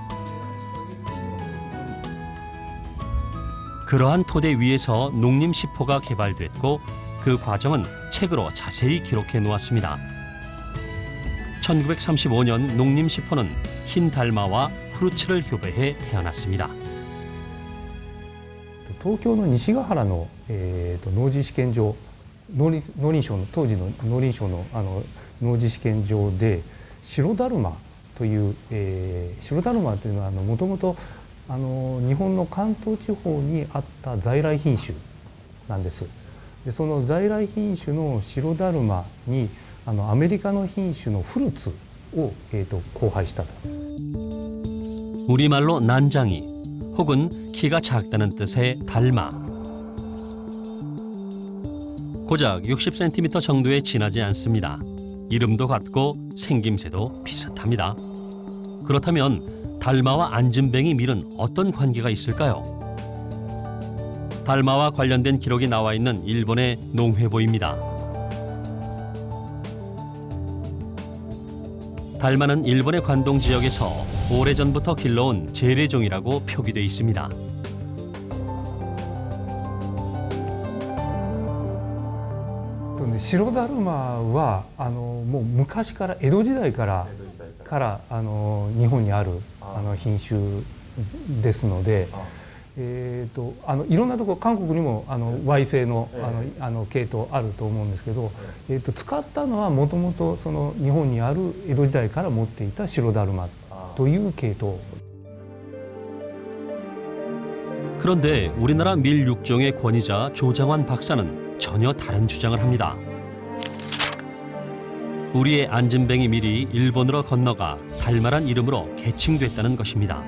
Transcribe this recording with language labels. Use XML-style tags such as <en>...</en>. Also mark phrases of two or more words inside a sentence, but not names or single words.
<ko>그러한 토대 위에서 농림시포가 개발됐고 그 과정은 책으로 자세히 기록해 놓았습니다. 1935년 농림시포는 흰 달마와 후르츠를 교배해 태어났습니다.</ko> <ja>東京の西ヶ原の、農事試験場農林省の当時の農林省の農事試験場で白だるまという、白だるまというのはもともと日本の関東地方にあった在来品種なんです。でその在来品種の白だるまにアメリカの品種のフルーツを、交配したと。</ja> <ko>우리말로 난장이 혹은 키가 작다는 뜻의 달마. 고작 60cm 정도에 지나지 않습니다. 이름도 같고 생김새도 비슷합니다. 그렇다면 달마와 안진뱅이 밀은 어떤 관계가 있을까요? 달마와 관련된 기록이 나와 있는 일본의 농회보입니다. 달마는 일본의 관동 지역에서 오래전부터 길러온 재래종이라고 표기되어 있습니다.</ko> <ja>白だるまはもう昔から江戸時代から日本にある品種ですので、いろんなところ韓国にもY製の系統あると思うんですけど、使ったのはもともとその日本にある江戸時代から持っていた白だるまという系統。</ja> <ko>그런데 우리나라 밀 육종의 권위자 조장환 박사는 전혀 다른 주장을 합니다. 우리의 안진뱅이 밀이 일본으로 건너가 달마란 이름으로 개칭됐다는 것입니다.</ko>